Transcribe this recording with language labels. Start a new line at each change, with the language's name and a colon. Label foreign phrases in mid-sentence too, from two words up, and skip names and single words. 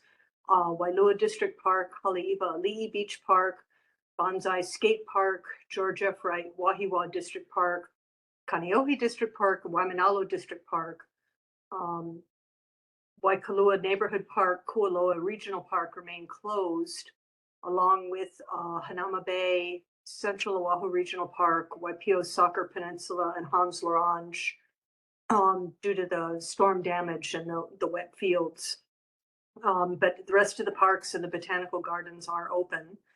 English: Wailua District Park, Haleiwa Ali'i Beach Park, Bonsai Skate Park, George F. Wright Wahiwa District Park, Kaneohe District Park, Waimānalo District Park, Waikalua Neighborhood Park, Kualoa Regional Park remain closed, along with Hanauma Bay, Central Oahu Regional Park, Waipio Soccer Peninsula, and Hans L'Orange, due to the storm damage and the wet fields. But the rest of the parks and the botanical gardens are open.